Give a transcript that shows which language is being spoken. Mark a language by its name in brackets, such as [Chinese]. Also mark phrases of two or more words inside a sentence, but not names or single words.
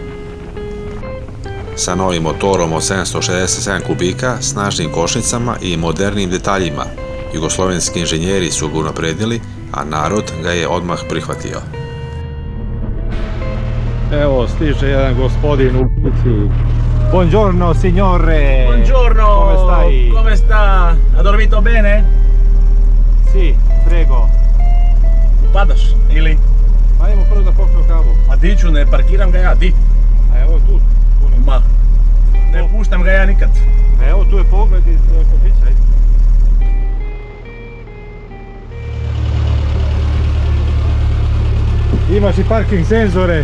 [Serbian] Sa novim motorom od 767 kubika, snažnim kočnicama i modernim detaljima. Jugoslovenski inženjeri su ga unapredili, a narod ga je odmah prihvatio. Evo, stiže jedan gospodin u kući. [Italian] Buongiorno signore! Buongiorno! Come stai? Come sta? Ha dormito bene? Si, prego. [Croatian] Padaš ili? Ajmo prvo da popijemo kavu. A di ću, ne parkiram ga ja, di? A evo tu. Ma, ne puštam ga ja nikad. A evo tu je pogled iz kafića. Imaš i parking senzore.